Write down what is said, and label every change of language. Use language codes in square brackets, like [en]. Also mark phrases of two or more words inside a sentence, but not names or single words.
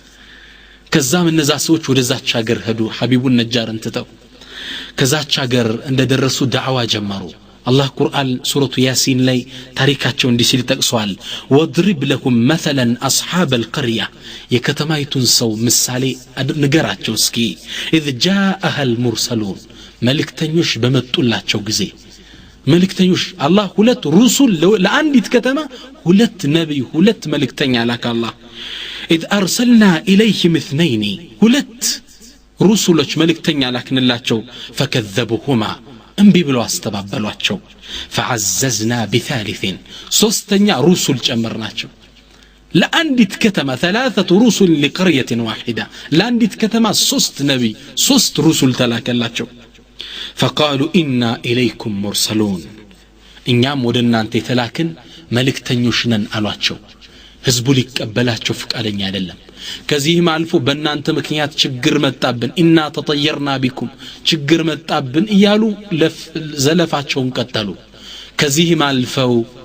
[am] ከዛም እነዛ ሰዎች ወደዛች ሀገር ሄዱ። ሐቢቡን ነጃርን ትተው ከዛች ሀገር እንደደረሱ ዳዕዋ ጀመሩ። አላህ ቁርአን ሱረቱ ያሲን ላይ ታሪካቸው እንዲህ ሲል ጠቅሷል። [ar] واضرب لهم مثلا أصحاب القرية [am] የከተማይቱን ሰው ምሳሌ ንገራቸው እስኪ [ar] إذ جاءها المرسلون [am] መልእክተኞች በመጡላቸው ጊዜ መልእክተኞች አላህ ሁለት ሩሱል ለአንዲት ከተማ ሁለት ነብይ ሁለት መልእክተኛ ላከ አላህ። [ar] إذ أرسلنا إليهم اثنين [am] ሁለት ሩሱሎች መልእክተኛ ላክንላቸው። فكذبوهما እንቢ ብለው አስተባበሏቸው። [ar] فعززنا بثالث [am] ሶስተኛ ሩሱል ጨመርናቸው። ለአንዲት ከተማ 3 ሩሱል [ar] لقرية واحدة [am] ለአንዲት ከተማ 3 ነብይ 3 ሩሱል ተላከላቸው። [ar] فقالوا إنا إليكم مرسلون [am] እኛም ወደ እናንተ የተላክን መልእክተኞች ነን አሏቸው። ህዝቡ ሊቀበላቸው ፈቃደኛ አይደለም። ከዚህም አልፎ በእናንተ ምክንያት ችግር መጣብን [ar] إنا تطيرنا بكم [am] ችግር መጣብን እያሉ ዘለፋቸውን ቀጠሉ። ከዚህም አልፈው